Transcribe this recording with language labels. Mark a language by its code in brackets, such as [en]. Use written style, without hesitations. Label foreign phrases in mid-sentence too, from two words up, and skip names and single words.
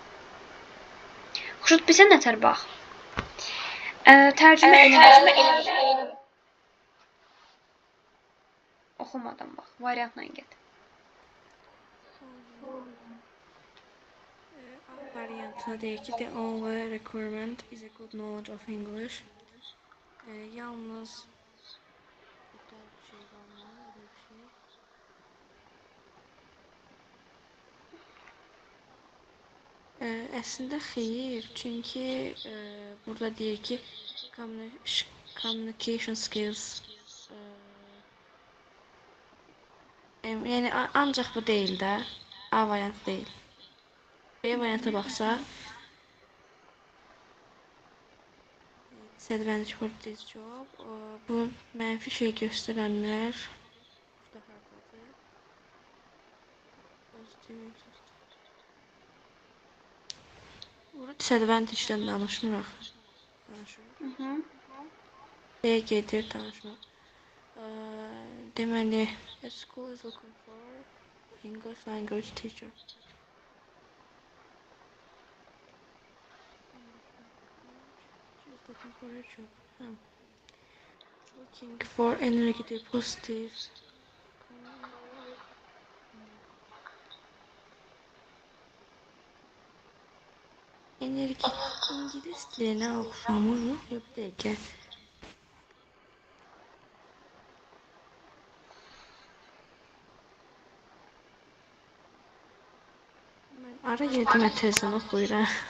[az] Xuşud bizə nətər bax. Tərcümə eləmə. Oxumadan bax. Variantla get. A variantına deyir ki, the only requirement is a good knowledge of English. Yalnız burada bir şey qalmalı, öyle bir şey. Əslində xeyir, çünki burada deyir ki, [en] communication skills [az] yəni ancaq bu deyil də, A variantı deyil. B variantına baxsa, [en] disadvantage for this job, [az] bu mənfi şey göstərənlər burada hardadır? Positive. Burada disadvantage-dən danışmırıq. B gedir, danışmırıq. Deməli, [en] a school is looking for English language teacher. She's looking for a job. Looking for energy positive. [az] Enerji İngiliz dilinə oxşamır. Yox, bir dəqiqə. Mən ara yedim tezdən oxuyuram.